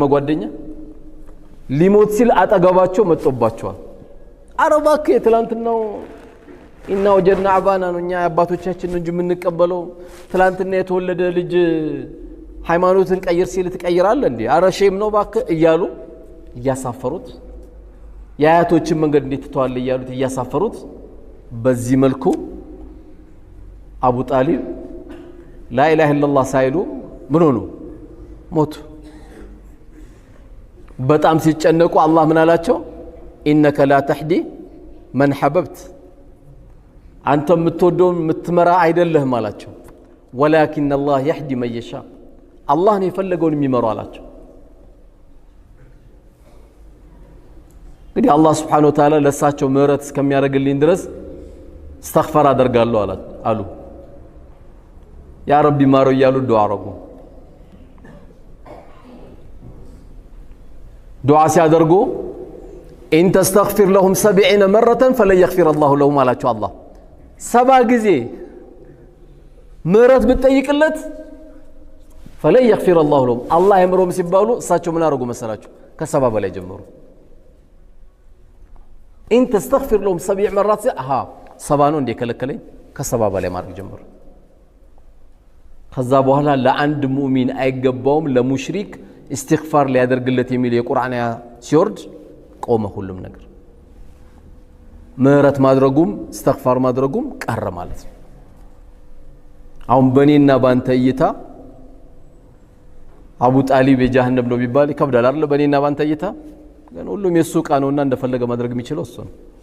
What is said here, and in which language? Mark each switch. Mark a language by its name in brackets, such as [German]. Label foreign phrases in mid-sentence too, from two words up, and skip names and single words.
[Amharic] ጓደኛ ሊሞት ሲል አጠገባቸው መጥቶባቸዋል አረባክ የትላንትናው [Arabic] إنا وجدنا آباءنا [Amharic] ነው እኛ አባቶቻችን እንጂ የምንቀበለው ትላንትና የተወለደ ልጅ ሃይማኖትን ቀይር ሲል ትቀይራለ እንዴ አረ ሼም ነው ባክ እያሉ እያሳፈሩት የአያቶችን መንገድ እንዴት ተዋለ እያሉት እያሳፈሩት በዚህ መልኩ አቡ ጣሊብ [Arabic] لا إله إلا الله [Amharic] ሳይሉ ምን ሆኑ ሞቱ በጣም ሲጨነቁ አላህ ምን አላቸው [Arabic] إنك لا تهدي من أحببت [Amharic] አንተ የምትወደው የምትመራ አይደለህም አላቸው [Arabic] ولكن الله يهدي من يشاء [Amharic] አላህ ነው የፈለገውን የሚመራው አላቸው እንግዲህ አላህ [Arabic] سبحانه وتعالى [Amharic] ለሳቸው ምህረት እስከሚያደርግልኝ ድረስ استغفر አደርጋለሁ አሉ [Arabic] يا ربي [Amharic] ማሮ ይያሉ ዱዓ አረጉ ዱዓ ሲያደርጉ [Arabic] إن تستغفر لهم 70 مرة فلن يغفر الله لهم [Amharic] አላቸው አላህ 70 ጊዜ ምህረት ብትጠይቅለት [Arabic] فلن يغفر الله لهم [Amharic] አላህ ይምሮም ሲባሉ እሳቸው ምን አረጉ መሰላችሁ ከ70 በላይ ጀመሩ [Arabic] إن تستغفر لهم 70 مرات [Amharic] አሃ 70 ነው እንደ ከለከለኝ ከ70 በላይ ማድረግ ጀመሩ ከዛ በኋላ ለአንድ ሙእሚን አይገባውም ለሙሽሪክ استغفار ሊያደርግለት የሚል የቁርአን አያ ሲወርድ ቆመ ሁሉም ነገር ምህረት ማድረጉም استغفار ማድረጉም ቀረ ማለት ነው አሁን በኔና ባንተ እይታ አቡ ጣሊብ የጀሃነም ነው ቢባል ይከብዳል አይደል በኔና ባንተ እይታ ግን ሁሉም የሱ ቃ ነውና እንደፈለገ ማድረግ የሚችለው እሱ ነው